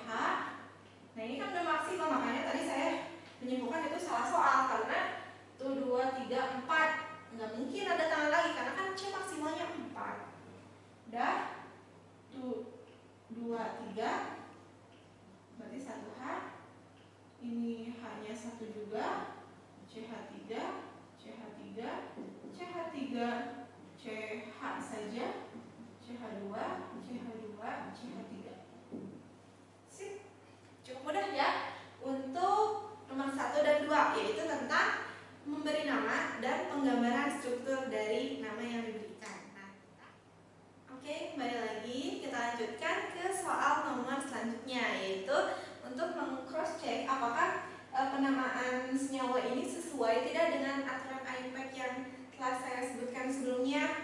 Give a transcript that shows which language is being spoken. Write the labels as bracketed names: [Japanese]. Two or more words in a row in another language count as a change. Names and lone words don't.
[Indonesian] Nah, ini kan udah maksimal, makanya tadi saya menyimpulkan itu salah soal karena tuh 2, 3, 4. Nggak mungkin ada tangan lagi karena kan C maksimalnya 4. Udah. Tuh 2, 3. Berarti 1 H. Ini H-nya 1 juga. CH3, CH3, CH3, CH saja. CH2, CH2, CH3. Sip. Cukup mudah ya untuk nomor 1 dan 2, yaitu tentang memberi nama dan penggambaran struktur dari nama yang diberikan. Nah, oke, kembali lagi kita lanjutkan ke soal nomor selanjutnya, yaitu untuk meng- [English] cross check [Indonesian] apakah penamaan senyawa ini sesuai tidak dengan aturan IUPAC yang telah saya sebutkan sebelumnya.